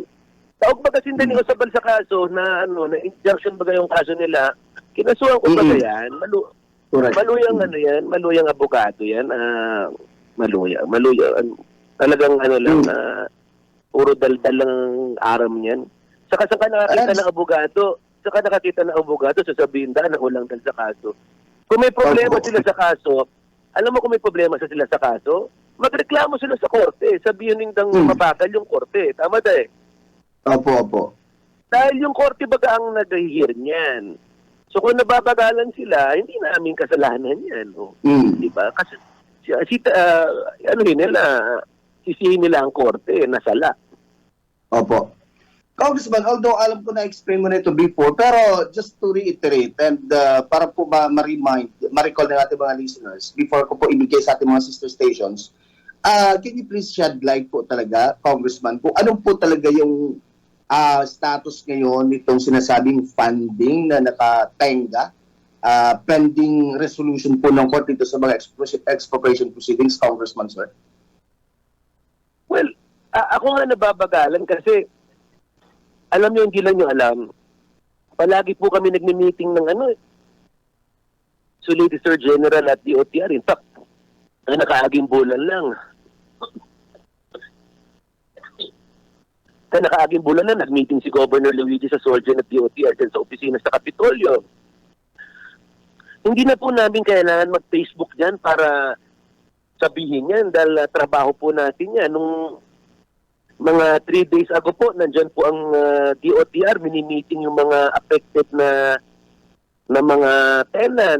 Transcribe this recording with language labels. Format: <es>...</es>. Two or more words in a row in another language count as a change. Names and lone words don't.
<bik>Taog baga sinda ni Osabal sa kaso na na injunction baga yung kaso nila. Kinasuhan ko baga yan. Maluyang abogado yan. Maluya. Talagang lang puro daldal lang aram niyan.</bik> <tl>Saka nakakita ng abogado, sasabihin na ulang dal sa kaso. Kung may problema sila sa kaso, alam mo kung may problema sila sa kaso, magreklamo sila sa korte.</tl> <bik>Sabihin nindang mabakal yung korte. Tama da</bik> <tl>Opo. Dahil yung korte baga ang nag-hear niyan. So kung nababagalan sila, hindi namin kasalanan yan. Diba? Kasi sisihin nila ang korte, nasala. Opo. Congressman, although alam ko na explain mo na ito before, pero</tl> <en>just to reiterate and</en> <tl>para po ba ma-recall na natin mga listeners before ko po ibigay sa ating mga</tl> <en>sister stations, can you please shed light</en> <tl>po talaga, Congressman, kung anong po talaga yung status ngayon nitong sinasabing funding na nakatenga</tl> <en>pending resolution</en> <tl>po ng court dito sa mga</tl> <en>expropriation proceedings,</en> <tl>Congressman, sir? Well, ako nga nababagalan kasi alam nyo, hindi lang nyo alam, palagi po kami nagmi-meeting ng Solicitor General at DOTR.</tl> <en>In fact,</en> <bik>nakaaging bulan lang. Nakaaging bulan na nag-meeting si Governor Luigi sa Sorgen at DOTR dyan sa opisina sa Kapitolyo.</bik> <tl>Hindi na po namin kailangan mag-Facebook dyan para sabihin yan dahil trabaho po natin yan. Nung mga 3 days ago po, nandyan po ang DOTR, mini-meeting yung mga affected na mga tenants.</tl>